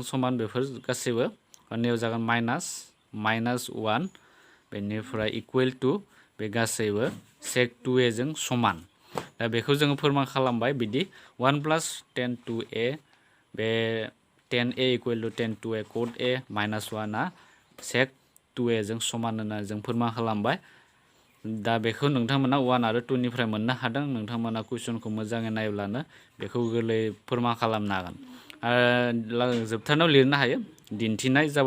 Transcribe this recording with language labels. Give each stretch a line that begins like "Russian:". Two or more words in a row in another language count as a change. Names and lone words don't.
Bodo: समान बेफोर गासैबो नैयाव जागोन
English: minus 1
Bodo: बेनिफ्राय
English: equal to
Bodo: बे गासैबो sec 2a जों समान दा बेखौ जोङो फोरमान खालामबाय बिदि
English: 1 plus 10 2a
Bodo: बे 10a
English: equal to 10 2a cos a minus 1
Bodo: आ sec 2a जों समान होननानै जों फोरमान खालामबाय दा बेखौ नोंथांमोना 1 आरो 2 निफ्राय मोननो हादों नोंथांमोना कुइसनखौ मोजाङै नायब्लानो बेखौ गोरलै फोरमान खालामनो हागोन आरो जोबथारनायाव लिरनो हायो दिन्थिनाय